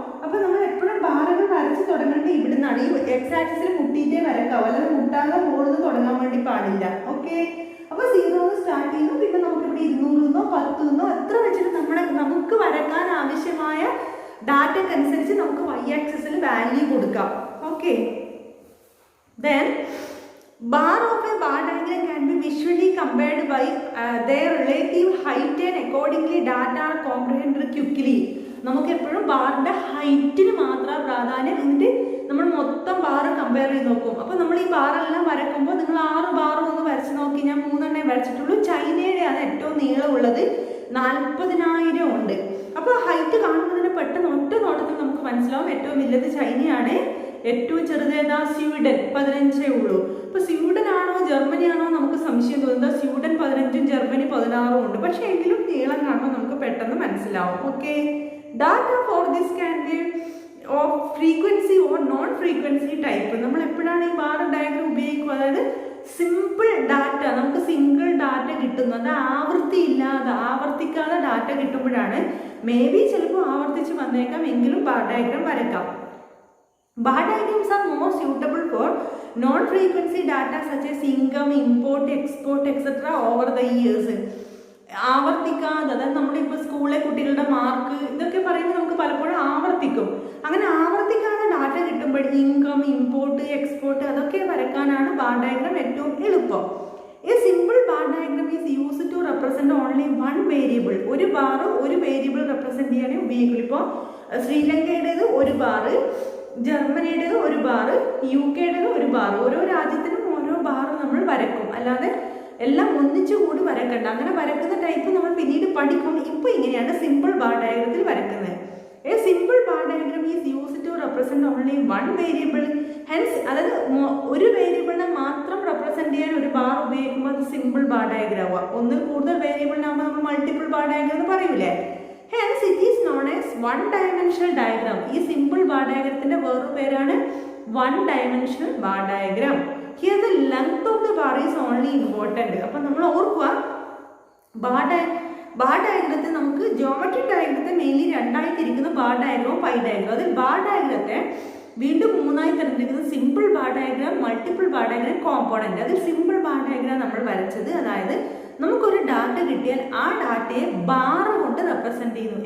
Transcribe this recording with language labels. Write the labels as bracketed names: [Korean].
[Malayalam] അപ്പോൾ നമ്മൾ എപ്പോഴും ബാറുകൾ വരച്ച് തുടങ്ങേണ്ടത് ഇവിടുന്നാണ്. ഈ എക്സ് ആക്സിസിൽ മുട്ടിയിട്ടേ വരക്കാവൂ, അല്ലാതെ മുട്ടാതെ മുകളിൽ തുടങ്ങാൻ വേണ്ടി പാടില്ല. ഓക്കെ, അപ്പോൾ 0 സ്റ്റാർട്ട് ചെയ്യുന്നു. പിന്നെ നമുക്ക് ഇവിടെ 200 10 എത്ര വെച്ചിട്ട് നമുക്ക് വരക്കാൻ ആവശ്യമായ ഡാറ്റക്കനുസരിച്ച് നമുക്ക് വൈ ആക്സിസിൽ വാല്യൂ കൊടുക്കാം. [English] Okay, then bar of a bar diagram can be visually compared by their relative height and accordingly data are comprehended quickly. [Malayalam] നമുക്ക് എപ്പോഴും ബാറിന്റെ ഹൈറ്റിന് മാത്രം പ്രാധാന്യം, എന്നിട്ട് നമ്മൾ മൊത്തം ബാറ് കമ്പയർ ചെയ്ത് നോക്കും. അപ്പോൾ നമ്മൾ ഈ ബാറെല്ലാം വരക്കുമ്പോൾ നിങ്ങൾ 6 ബാറും ഒന്ന് വരച്ച് നോക്കി. ഞാൻ 3 വരച്ചിട്ടുള്ളൂ. ചൈനയുടെയാണ് ഏറ്റവും നീളമുള്ളത്, 40,000 ഉണ്ട്. അപ്പോൾ ഹൈറ്റ് കാണുന്നതിന് പെട്ടെന്ന് ഒറ്റ നോട്ടത്തിൽ നമുക്ക് മനസ്സിലാവും ഏറ്റവും വലുത് ചൈനയാണ്, ഏറ്റവും ചെറുതേതാ സ്വീഡൻ 15 ഉള്ളൂ. അപ്പോൾ സ്വീഡൻ ആണോ ജർമ്മനി ആണോ നമുക്ക് സംശയം തോന്നുന്നത്. സ്വീഡൻ 15ഉം ജർമ്മനി 16ഉം ഉണ്ട്. പക്ഷേ എങ്കിലും നീളം കാണുമ്പോൾ നമുക്ക് പെട്ടെന്ന് മനസ്സിലാവും. [English] Okay, data for this can be of frequency or non frequency type. [Malayalam] നമ്മൾ എപ്പോഴാണ് ഈ ബാർ ഡയഗ്രം ഉപയോഗിക്കുക, അതായത് സിമ്പിൾ ഡാറ്റ, നമുക്ക് സിംഗിൾ ഡാറ്റ കിട്ടുന്നത് ആവൃത്തി ഇല്ലാതെ ആവർത്തിക്കാതെ ഡാറ്റ കിട്ടുമ്പോഴാണ്. മേ ബി ചിലപ്പോൾ ആവർത്തിച്ച് വന്നേക്കാം, എങ്കിലും ബാർ ഡയഗ്രം വരക്കാം. [English] Bar diagrams are more suitable for non-frequency data such as income, import, export, etc. over the years. [Malayalam] ആവർത്തിക്കാതെ, അതായത് നമ്മളിപ്പോൾ സ്കൂളിലെ കുട്ടികളുടെ മാർക്ക് ഇതൊക്കെ പറയുമ്പോൾ നമുക്ക് പലപ്പോഴും ആവർത്തിക്കും. അങ്ങനെ ആവർത്തിക്കാതെ ഡാറ്റ കിട്ടുമ്പോൾ ഇൻകം, ഇമ്പോർട്ട്, എക്സ്പോർട്ട് അതൊക്കെ വരക്കാനാണ് ബാർ ഡയഗ്രാം ഏറ്റവും എളുപ്പം. [English] A simple bar diagram is used to represent only one variable. [Malayalam] ഒരു ബാർ ഒരു വേരിയബിൾ റെപ്രസെന്റ് ചെയ്യാനേ ഉപയോഗിക്കുള്ളൂ. ഇപ്പോൾ ശ്രീലങ്കയുടേത് ഒരു ബാറ്, ജർമ്മനിയുടേത് ഒരു ബാറ്, UK-യുടേത് ഒരു ബാർ. ഓരോ രാജ്യത്തിനും ഓരോ ബാർ നമ്മൾ വരക്കും, അല്ലാതെ എല്ലാം ഒന്നിച്ചു കൂടി വരക്കണ്ട. അങ്ങനെ വരക്കുന്ന ടൈപ്പ് നമ്മൾ പിന്നീട് പഠിക്കും. ഇപ്പോൾ ഇങ്ങനെയാണ് സിമ്പിൾ ബാർ ഡയഗ്രത്തിൽ വരക്കുന്നത്. [English] A simple bar diagram is used to represent only one variable. [Malayalam] Hence, അതായത് ഒരു വേരിയബിളിനെ മാത്രം റെപ്രസെന്റ് ചെയ്യാൻ ഒരു ബാർ ഉപയോഗിക്കുമ്പോൾ അത് സിമ്പിൾ ബാർ ഡയഗ്രാം ആവുക. ഒന്നിൽ കൂടുതൽ വേരിയബിളിനാകുമ്പോൾ നമ്മൾ മൾട്ടിപ്പിൾ ബാർ ഡയഗ്രം എന്ന് പറയൂലേ. [English] Hence it is known as one dimensional diagram. [Malayalam] ഈ സിമ്പിൾ ബാർ ഡയഗ്രത്തിന്റെ വേറൊരു പേരാണ് [English] one dimensional bar diagram. Here the length of the bar is only important. [Malayalam] അപ്പോൾ നമ്മൾ ഓർക്കുക, ബാർ ഡയഗ്രത്തെ നമുക്ക് ജോമെട്രിക് ഡയഗ്രത്തെ മെയിൻലി രണ്ടായി തിരിക്കുന്ന ബാർ ഡയഗ്രവും പൈ ഡയഗ്രം. അതിൽ ബാർ ഡയഗ്രത്തെ വീണ്ടും 3ആയി തരംതിരിക്കുന്നത് simple bar diagram, multiple bar diagram, component. അതിൽ സിമ്പിൾ ബാർ ഡയഗ്രാം നമ്മൾ വരച്ചത്, അതായത് നമുക്കൊരു ഡാറ്റ കിട്ടിയാൽ ആ ഡാറ്റയെ ബാർ കൊണ്ട് റെപ്രസെന്റ് ചെയ്യുന്നു.